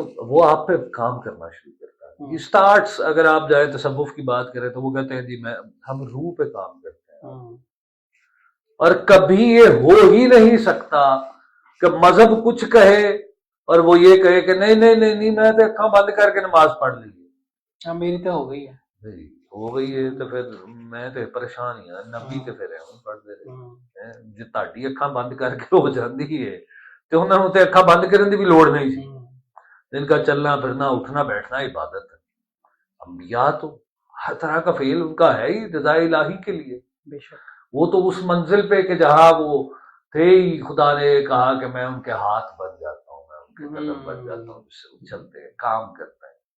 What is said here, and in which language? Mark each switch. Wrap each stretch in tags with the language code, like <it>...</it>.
<ur>وہ آپ پہ کام کرنا شروع کرتا ہے. یہ سٹارٹس, اگر آپ جائیں تصوف کی بات کریں تو وہ کہتے ہیں جی ہم روح پہ کام کرتے ہیں. اور کبھی یہ ہو ہی نہیں سکتا کہ مذہب کچھ کہے اور وہ یہ کہے کہ نہیں نہیں نہیں نہیں</ur> <pa>میں تو اکھاں بند کر کے نماز پڑھ لی.</pa> <ur>میری تو ہو گئی ہے, ہو گئی ہے تو پھر میں تو پریشان ہی ہوں.</ur> <pa>نبی تو پھر پڑھتے رہے جی تہاڈی اکھاں بند کر کے ہو جاندی ہے تو انہاں نوں تے اکھاں بند کرن دی بھی لوڑ نہیں سی.</pa> <ur>جن کا چلنا پھرنا اٹھنا بیٹھنا عبادت ہے. انبیاء تو ہر طرح کا فعل ان کا ہے ہی رضا الہی کے لیے. بے شک وہ تو اس منزل پہ کہ جہاں وہ تھے ہی, خدا نے کہا کہ میں ان کے ہاتھ بن جاتا ہوں, میں ان کے قدم بن جاتا ہوں جس سے وہ چلتے ہیں کام کرتے ہیں.</ur>